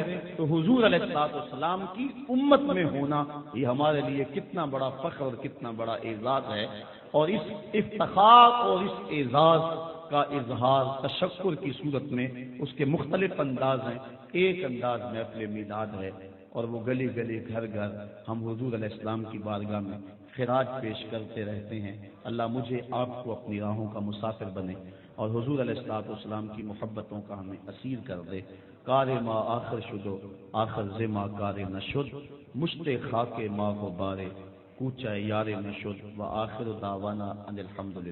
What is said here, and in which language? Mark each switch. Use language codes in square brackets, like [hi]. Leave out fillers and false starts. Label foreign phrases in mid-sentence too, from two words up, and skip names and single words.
[ur] تو حضور [ar] علیہ السلام [ur] کی امت میں ہونا یہ ہمارے لیے کتنا بڑا فخر اور کتنا بڑا اعزاز ہے، اور اس افتخار اور اس اعزاز کا اظہار تشکر کی صورت میں اس کے مختلف انداز ہیں۔ ایک انداز محفل میلاد ہے، اور وہ گلی گلی گھر گھر ہم حضور [ar] علیہ السلام [ur] کی بارگاہ میں خراج پیش کرتے رہتے ہیں۔ اللہ مجھے آپ کو اپنی راہوں کا مسافر بنے اور حضور [ar] علیہ السلام [ur] کی محبتوں کا ہمیں اسیر کر دے۔ [fa] کار ما آخر شدو آخر زما کار نشد، مشت خاک ما کو بارے کوچہ یار نشد، [ar] و آخر دعوانا ان الحمدللہ۔